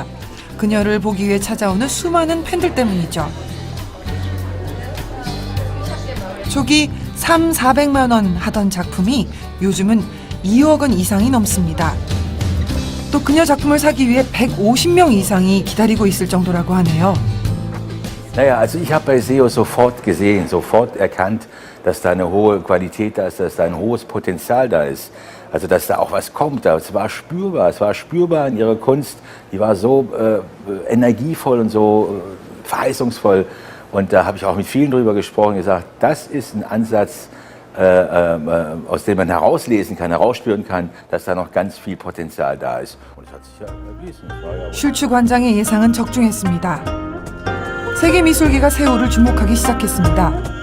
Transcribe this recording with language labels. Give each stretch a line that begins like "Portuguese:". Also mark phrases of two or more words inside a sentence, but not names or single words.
Korean: 그녀를 보기 위해 찾아오는 수많은 팬들 때문이죠. 초기 300~400만 원 하던 작품이 요즘은 2억 원 이상이 넘습니다. 또 그녀 작품을 사기 위해 150명 이상이 기다리고 있을 정도라고 하네요.
German: Naja, also ich habe bei SEO sofort gesehen, sofort erkannt, dass da eine hohe Qualität da ist, dass da ein hohes Potenzial da ist. Also dass da auch was kommt. Es war spürbar in ihrer Kunst. Die war so energievoll und so verheißungsvoll. Und da habe ich auch mit vielen drüber gesprochen und gesagt, das ist ein Ansatz, aus dem man herauslesen kann, herausspüren kann, dass da noch ganz viel Potenzial da ist. Und das hat sich ja erwiesen.
Korean: 슐츠 관장의 예상은 적중했습니다. 세계 미술계가 세호를 주목하기 시작했습니다.